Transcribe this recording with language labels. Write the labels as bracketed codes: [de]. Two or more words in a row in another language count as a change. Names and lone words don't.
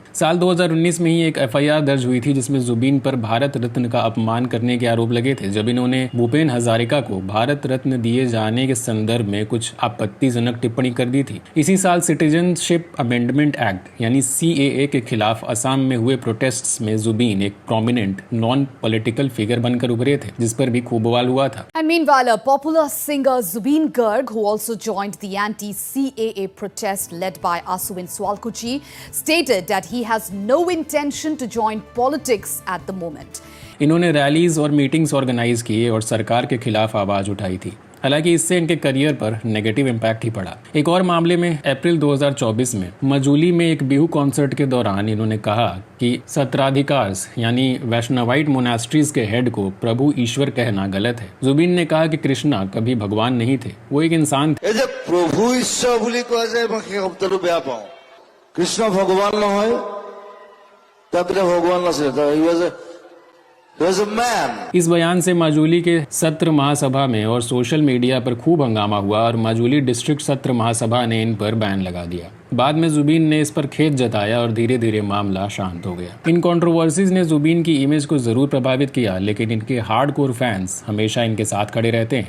[hi] साल 2019 में ही एक FIR दर्ज हुई थी जिसमें जुबीन पर भारत रत्न का अपमान करने के आरोप लगे थे, जब इन्होंने भूपेन हजारिका को भारत रत्न दिए जाने के संदर्भ में कुछ आपत्तिजनक टिप्पणी कर दी थी। इसी साल सिटीजनशिप अमेंडमेंट एक्ट यानी CAA के खिलाफ असम में हुए प्रोटेस्ट्स में जुबीन एक [en] prominent non political figure [hi] बनकर उभरे थे, जिस पर भी खूब बवाल हुआ था। [en] And meanwhile, popular singer Zubeen Garg, who also joined the anti-CAA protest led by Aswin Swalkuchi, stated that he has no intention to join politics at the moment. [hi] इन्होंने रैलीज और मीटिंग्स ऑर्गेनाइज किए और सरकार के खिलाफ आवाज उठाई थी। हालांकि इससे इनके करियर पर [en] negative impact [hi] ही पड़ा। एक और मामले में अप्रैल 2024 में मजूली में एक [en] Bihu concert [hi] के दौरान इन्होंने कहा कि सत्राधिकार्स यानी [en] Vaishnavite monasteries [hi] के हेड को प्रभु ईश्वर कहना गलत है। जुबीन ने कहा कि कृष्णा कभी भगवान नहीं थे, वो एक इंसान थे। प्रभु ईश्वर [as] বুলি কোৱা যায় মই সেই শব্দটো বেয়া পাওঁ। কৃষ্ণ ভগৱান নহয়, তাৰপিছত ভগৱান নাছিল, [hi] इस बयान से माजुली के सत्र महासभा में और [en] social media [hi] पर खूब हंगामा हुआ और माजुली डिस्ट्रिक्ट सत्र महासभा ने इन पर बैन लगा दिया। बाद में जुबीन ने इस पर खेद जताया और धीरे धीरे मामला शांत हो गया। इन कंट्रोवर्सीज ने जुबीन की इमेज को जरूर प्रभावित किया, लेकिन इनके [en] hardcore fans [hi] हमेशा इनके साथ खड़े रहते हैं।